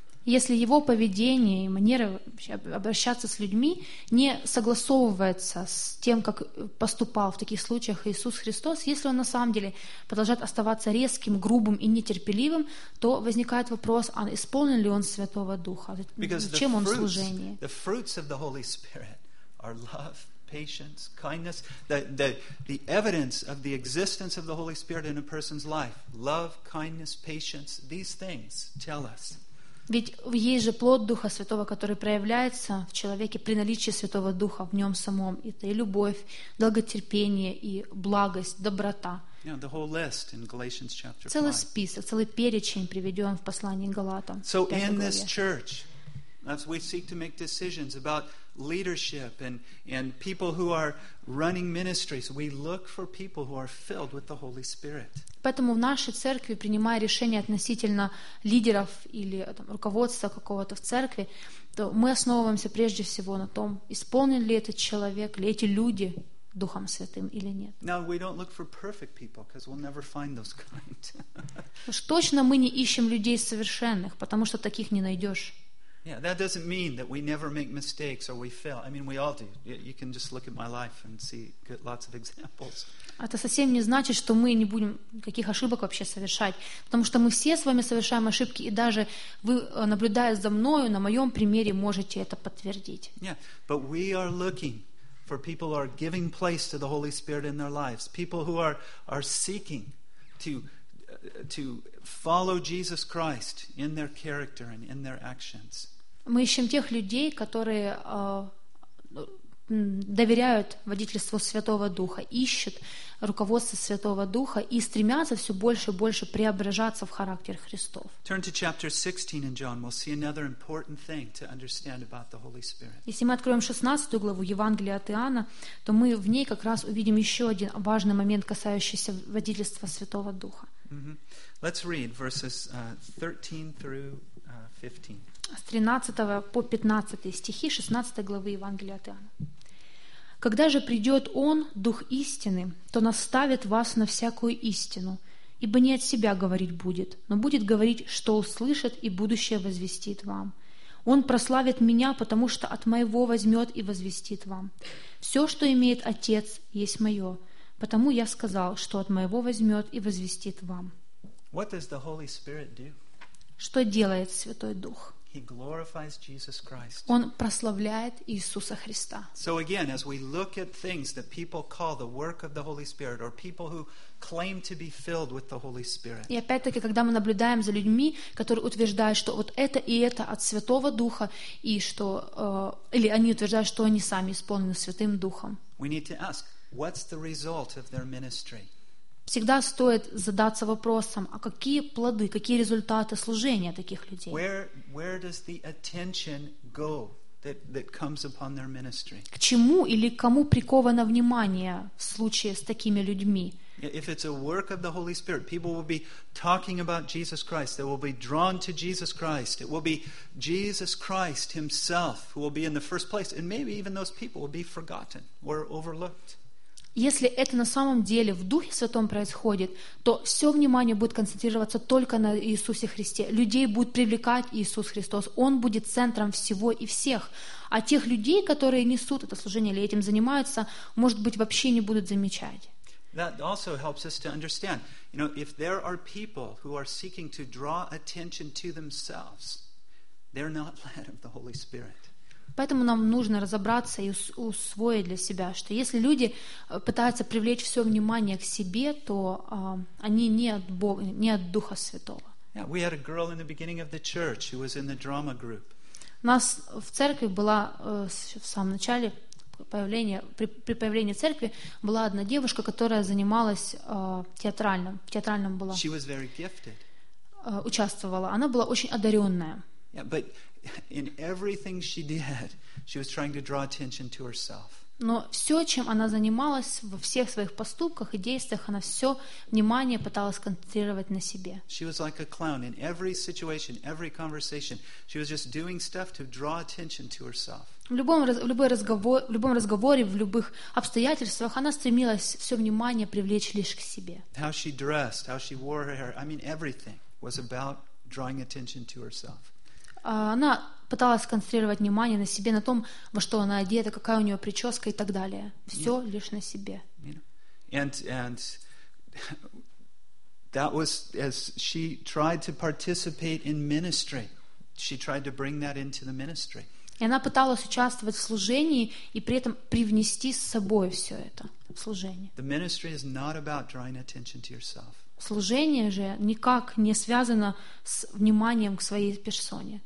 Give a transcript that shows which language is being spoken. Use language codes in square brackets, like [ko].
[ru] Если его поведение и манера обращаться с людьми не согласовывается с тем, как поступал в таких случаях Иисус Христос, если он на самом деле продолжает оставаться резким, грубым и нетерпеливым, то возникает вопрос, а исполнен ли он Святого Духа? Зачем он в служении? [en] The fruits of the Holy Spirit are love, patience, kindness, the evidence of the existence of the Holy Spirit in a person's life, love, kindness, patience, these things tell us. [ru] Ведь есть же плод Духа Святого, который проявляется в человеке при наличии Святого Духа в нем самом. Это и любовь, долготерпение, и благость, доброта. [en] You know, the whole list in Galatians chapter 5. [ru] Целый список, целый перечень приведен в послании к Галатам. [en] So in this church, as we seek to make decisions about leadership and people who are running ministries, we look for people who are filled with the Holy Spirit. [ru] Поэтому в нашей церкви, принимая решения относительно лидеров или там, руководства какого-то в церкви, то мы основываемся прежде всего на том, исполнен ли этот человек, ли эти люди Духом Святым или нет. [en] Now we don't look for perfect people because we'll never find those kind. [ru] Точно мы не ищем людей совершенных, потому что таких не найдешь. [en] Yeah, that doesn't mean that we never make mistakes or we fail. I mean, we all do. You can just look at my life and see lots of examples. [ru] Это совсем не значит, что мы не будем каких ошибок вообще совершать, потому что мы все с вами совершаем ошибки, и даже вы, наблюдая за мною, на моем примере можете это подтвердить. [en] Yeah, but we are looking for people who are giving place to the Holy Spirit in their lives, people who are seeking to follow Jesus Christ in their character and in their actions. [ru] Мы ищем тех людей, которые доверяют водительству Святого Духа, ищут руководство Святого Духа и стремятся все больше и больше преображаться в характер Христов. [en] Turn to chapter 16 in John. We'll see another important thing to understand about the Holy Spirit. [ru] Если мы откроем 16 главу Евангелия от Иоанна, то мы в ней как раз увидим еще один важный момент, касающийся водительства Святого Духа. [en] Mm-hmm. Let's read verses 13 through 15. [ru] С 13 по 15 стихи 16 главы Евангелия от Иоанна. «Когда же придет Он, Дух истины, то наставит вас на всякую истину, ибо не от Себя говорить будет, но будет говорить, что услышит, и будущее возвестит вам. Он прославит Меня, потому что от Моего возьмет и возвестит вам. Все, что имеет Отец, есть Мое, потому Я сказал, что от Моего возьмет и возвестит вам». [en] What does the Holy Spirit do? [ru] Что делает Святой Дух? [en] He glorifies Jesus Christ. [ru] Он прославляет Иисуса Христа. [en] So again, as we look at things that people call the work of the Holy Spirit, or people who claim to be filled with the Holy Spirit. [ru] И опять-таки, когда мы наблюдаем за людьми, которые утверждают, что вот это и это от Святого Духа, и что или они утверждают, что они сами исполнены Святым Духом. [en] We need to ask, what's the result of their ministry? [ru] Всегда стоит задаться вопросом, а какие плоды, какие результаты служения таких людей? [en] Where does the attention go that comes upon their ministry? [ru] К чему или кому приковано внимание в случае с такими людьми? [en] If it's a work of the Holy Spirit, people will be talking about Jesus Christ. They will be drawn to Jesus Christ. It will be Jesus Christ Himself who will be in the first place. And maybe even those people will be forgotten or overlooked. [ru] Если это на самом деле в Духе Святом происходит, то все внимание будет концентрироваться только на Иисусе Христе. Людей будет привлекать Иисус Христос. Он будет центром всего и всех. А тех людей, которые несут это служение или этим занимаются, может быть, вообще не будут замечать. [en] That also helps us to understand. You know, if there are people who are seeking to draw attention to themselves, they're not led of the Holy Spirit. [ru] Поэтому нам нужно разобраться и усвоить для себя, что если люди пытаются привлечь все внимание к себе, то они не от Бога, не от Духа Святого. [en] Yeah, we had a girl in the beginning of the church who was in the drama group. [ru] У нас в церкви была в самом начале появления, при появлении церкви была одна девушка, которая занималась театральным. В театральном была. [en] She was very gifted. [ru] Участвовала. Она была очень одаренная. [en] Yeah, but in everything she did, she was trying to draw attention to herself. [ru] Но все, чем она занималась во всех своих поступках и действиях, она все внимание пыталась концентрировать на себе. [en] She was like a clown in every situation, every conversation. She was just doing stuff to draw attention to herself. [ru] В любом разговоре, в любых обстоятельствах она стремилась все внимание привлечь лишь к себе. [en] How she dressed, how she wore her hair—I mean, everything was about drawing attention to herself. [ru] Она пыталась сконцентрировать внимание на себе, на том, во что она одета, какая у нее прическа и так далее. Все [en] yeah. [ru] лишь на себе. Yeah. [en] And that was as she tried to participate in ministry. She tried to bring that into the ministry. [ru] И она пыталась участвовать в служении и при этом привнести с собой все это в служение. [en] The ministry is not about drawing attention to yourself. [ru] Служение же никак не связано с вниманием к своей персоне.